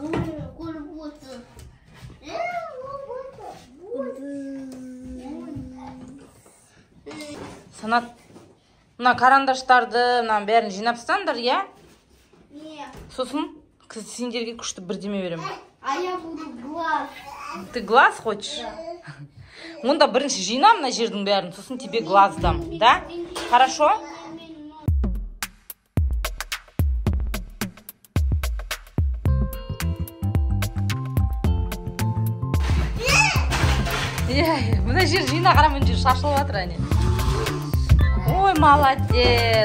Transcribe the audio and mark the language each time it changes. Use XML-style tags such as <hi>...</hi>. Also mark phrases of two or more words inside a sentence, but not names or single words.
<kk>Санат, мына карандаштарды бәрін жинапсаңдар, я? Сосын сендерге күшті бірдеме беремін.</kk> <ru>А я буду глаз. Ты глаз хочешь?</ru> <kk>Онда бірінші жина мына жердің бәрін, сосын</kk> <ru>тебе глаз дам, да? Хорошо?</ru> <kk>Мына жер жина, қара мына жер шашылып жатыр, әне.</kk> <ru>Ой, молодец.</ru>